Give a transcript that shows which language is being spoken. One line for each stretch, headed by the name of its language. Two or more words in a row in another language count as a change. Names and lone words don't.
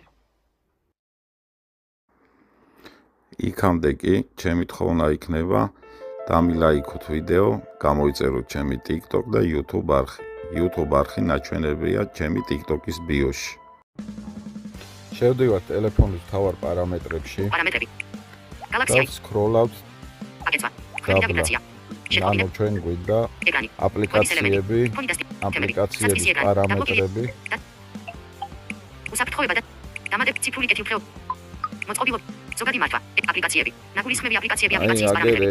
Georgian: იქამდე კი ჩემი თხოვნა იქნება დამილაიქოთ ვიდეო, გამოიწეროთ ჩემი TikTok და YouTube არხი. YouTube არხი ნაჩვენებია ჩემი TikTok-ის ბიოში. შევდივართ ტელეფონის მთავარ პარამეტრებში. პარამეტრები. Galaxy. Scroll-out. აკეთვა. ნავიგაცია. ანუ ჩვენ გვინდა აპლიკაციები, აპლიკაციების პარამეტრები. უსაფრთხოება და დამატებით ციფრული კეთილდღეობა. მოწყობილობა. ზოგადი მართვა. აპლიკაციები. ნაგულისხმები აპლიკაციები აპლიკაციის პარამეტრები.